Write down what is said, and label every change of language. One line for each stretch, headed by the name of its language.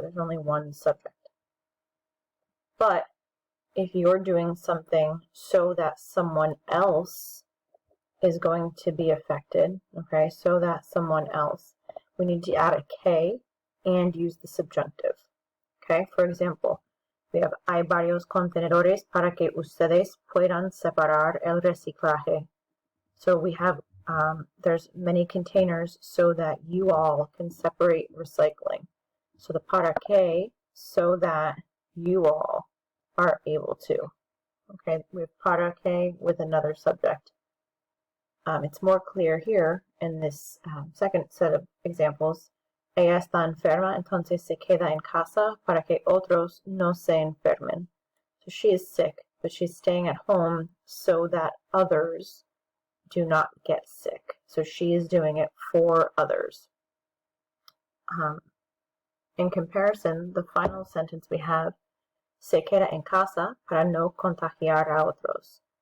English: There's only one subject. But if you're doing something so that someone else is going to be affected, okay, so that someone else, we need to add a K and use the subjunctive. Okay, for example, we have
Spanish: hay varios contenedores para que ustedes puedan separar el reciclaje.
English: So we have, there's many containers so that you all can separate recycling. So the para que, so that you all are able to. Okay, we have para que with another subject. it's more clear here in this second set of examples.
Spanish: Ella está enferma, entonces se queda en casa para que otros no se enfermen.
English: So she is sick, but she's staying at home so that others do not get sick. So she is doing it for others. In comparison, the final sentence we have,
Spanish: se queda en casa para no contagiar a otros.